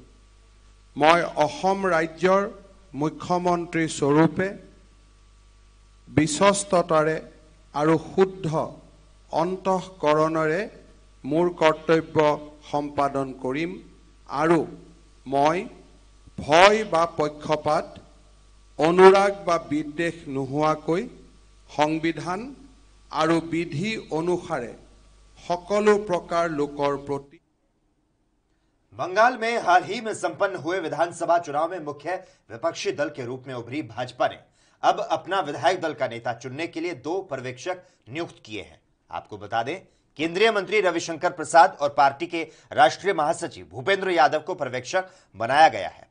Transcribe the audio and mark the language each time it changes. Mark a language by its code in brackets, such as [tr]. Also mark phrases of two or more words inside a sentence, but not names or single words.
[as] মই অসম ৰাজ্যৰ মুখ্যমন্ত্ৰী স্বৰূপে বিশ্বস্ততাৰে আৰু শুদ্ধ অন্তঃকৰণেৰে মোৰ কৰ্তব্য সম্পাদন কৰিম আৰু মই ভয় বা পক্ষপাত অনুৰাগ বা বিদ্বেষ নোহোৱাকৈ সংবিধান আৰু বিধি অনুসাৰে সকলো প্ৰকাৰ লোকৰ প্ৰতি। [hi] बंगाल में हाल ही में संपन्न हुए विधानसभा चुनाव में मुख्य विपक्षी दल के रूप में उभरी भाजपा ने अब अपना विधायक दल का नेता चुनने के लिए 2 पर्यवेक्षक नियुक्त किए हैं। आपको बता दें, केंद्रीय मंत्री रविशंकर प्रसाद और पार्टी के राष्ट्रीय महासचिव भूपेंद्र यादव को पर्यवेक्षक बनाया गया है।